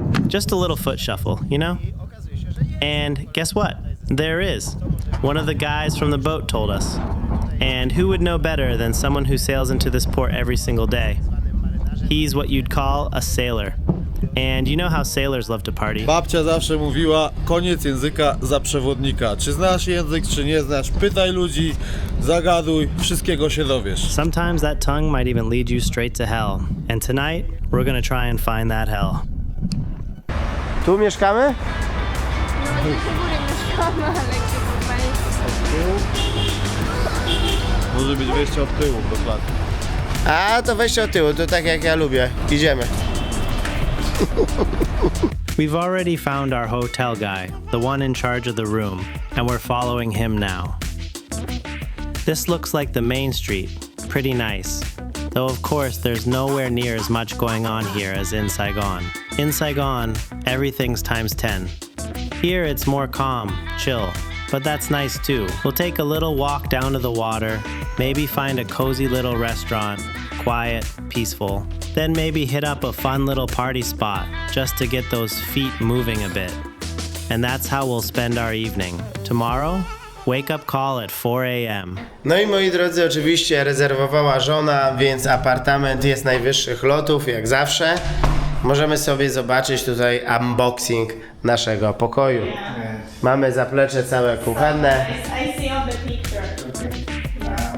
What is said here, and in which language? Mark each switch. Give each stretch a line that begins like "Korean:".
English: Just a little foot shuffle, you know? And guess what? There is. One of the guys from the boat told us. And who would know better than someone who sails into this port every single day? He's what you'd call a sailor. And you know how sailors love to party.
Polish: Babcia zawsze mówiła, koniec języka za przewodnika. Czy znasz język, czy nie znasz, pytaj ludzi, zagaduj, wszystkiego się dowiesz.
English: Sometimes that tongue might even lead you straight to hell. And tonight, we're gonna try and find that hell.
Polish: Tu mieszkamy? No nie do góry mieszkamy, ale gdzie Może być wejście od tyłu, dokładnie. A to wejście od tyłu, to tak jak ja lubię. Idziemy.
English: We've already found our hotel guy, the one in charge of the room, and we're following him now. This looks like the main street, pretty nice. Though of course there's nowhere near as much going on here as in Saigon. In Saigon, everything's times 10. Here it's more calm, chill, but that's nice too. We'll take a little walk down to the water, maybe find a cozy little restaurant, quiet, peaceful. Then maybe hit up a fun little party spot just to get those feet moving a bit. And that's how we'll spend our evening. Tomorrow, wake up call at 4 a.m.
Polish: No i moi drodzy, oczywiście rezerwowała żona, więc apartament jest najwyższych lotów, jak zawsze. Możemy sobie zobaczyć tutaj unboxing naszego pokoju. Mamy zaplecze całe kuchenne.
English: I see on the picture.